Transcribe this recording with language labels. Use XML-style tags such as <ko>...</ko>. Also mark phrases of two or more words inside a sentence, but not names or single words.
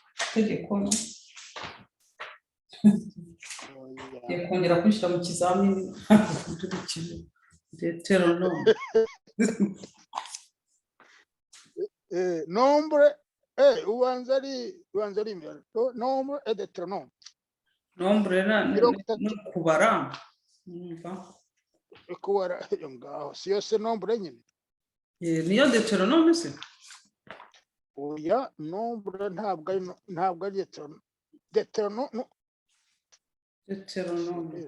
<rw>Kongera kwishyira mu kizamini Deuteronome. Nombre ubanza ari imbere. Nombre et Deuteronome. Nombre no kubara. Kubara ngaho si yose nombre nyine. Niyo Deuteronome se? Oya, nombre ntabwo ari Deuteronome. Deuteronome.</rw>